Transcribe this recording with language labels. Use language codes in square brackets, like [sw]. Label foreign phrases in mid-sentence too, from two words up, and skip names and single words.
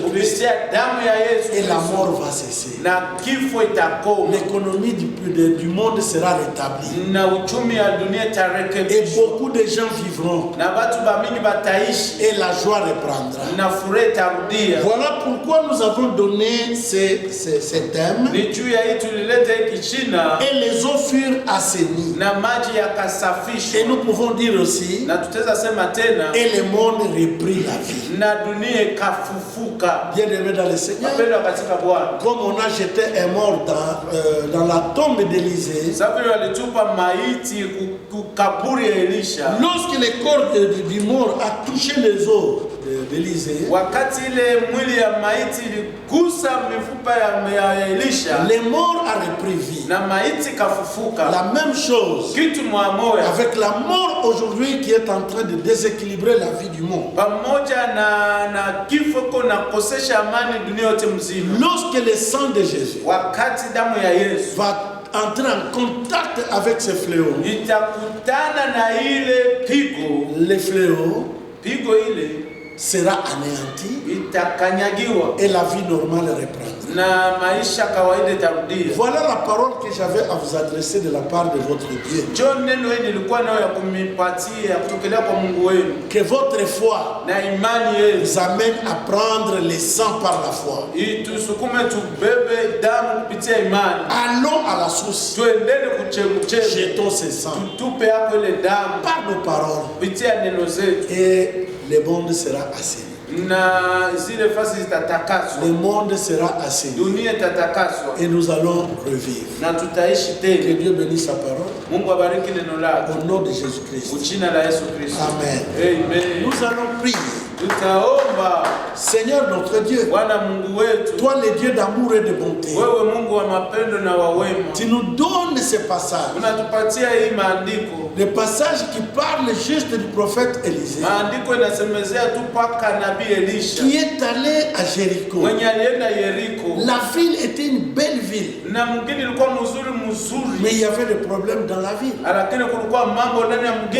[sw] kupitia damu ya Yesu [fr] Et la [sw] Kristo, [fr] mort va cesser. [sw] na kifo itakoma, [fr] L'économie du monde sera rétablie. [sw] na uchumi ya dunia [fr] Et [sw] itarekebishwa, [fr] beaucoup de gens vivront. [sw] na watu bamingi bataishi, [fr] Et la joie reprendra. [sw] na furaha itarudia. [fr] Voilà pourquoi nous avons donné ces thèmes. [sw] Ni juu ya hii tulileta hiki china, [fr] Et les eaux furent assainies. [sw] na maji [fr] Et [sw] yakasafishwa, [fr] nous pouvons dire aussi, [sw] na tutaweza sema tena, [fr] et le monde reprit la vie. [sw] na dunia ikafufuka. [fr] Bien-aimés dans le Seigneur, [sw] Wapendwa katika Bwana, [fr] comme on a jeté un mort dans la tombe d'Élisée, [sw] sababu vile walitupa maiti kukaburi ya Elisha, [fr] lorsque le corps du mort a touché les os d'Élisée, [sw] wakati ile mwili ya maiti iligusa mifupa ya Elisha, [fr] le mort a repris vie. [sw] na maiti kafufuka. [fr] La même chose [sw] Kitu mwamoya [fr] avec la mort aujourd'hui qui est en train de déséquilibrer la vie du monde. [sw] pamoja na kifo kuna kosesha amani dunia yote mzima. [fr] Lorsque le sang de Jésus [sw] Wakati damu ya Yesu [fr] va entrer en contact avec ce fléau, [sw] itakutana na ile [fr] le fléau [sw] pigo ile [fr] sera anéanti [sw] itakanyagiwa [fr] et la vie normale reprendra. [sw] na maisha kawaida itarudia. [fr] Voilà la parole que j'avais à vous adresser de la part de votre Dieu. [sw] John, neno hili nilikuwa nayo ya kumipatia kutokelea kwa Mungu wenu, [fr] Que votre foi [sw] na imani yenu [fr] vous amène à prendre le sang par la foi. [sw] itusukume tubebe damu kupitia imani. [fr] Allons à la source. [sw] Tuendele kuchemuchemu, [fr] Jetons ce sang [sw] tutupe hapo ile damu [fr] par nos paroles [sw] kupitia neno zetu, [fr] et le monde sera assaini. [sw] na zile fasi zitatakaswa, [fr] Le monde sera assaini [sw] dunia itatakaswa, [fr] et nous allons revivre. [sw] na tutaishi [fr] Que [sw] tena. [fr] Dieu bénisse sa parole [sw] Mungu abariki neno lake [fr] au nom de Jésus-Christ. [sw] uchina la Yesu Kristo. Amen. Amen. [fr] Nous allons prier. [sw] Tutaomba. [fr] Seigneur notre Dieu, [sw] Bwana Mungu wetu, [fr] toi le Dieu d'amour et de bonté, [sw] wewe Mungu wa mapendo na wa wema, [fr] tu nous donnes ce passage. [sw] unatupatia hii maandiko. [fr] Le passage qui parle juste du prophète Élisée, [sw] Maandiko inasemezea tu paka nabii Elisha [fr] qui est allé à Jéricho. [sw] mwenye alienda Yeriko, [fr] La ville était une belle ville, [sw] na mgeni ilikuwa mzuri [fr] mais il y avait des problèmes dans la ville. [sw] lakini kulikuwa mambo ndani ya mgeni.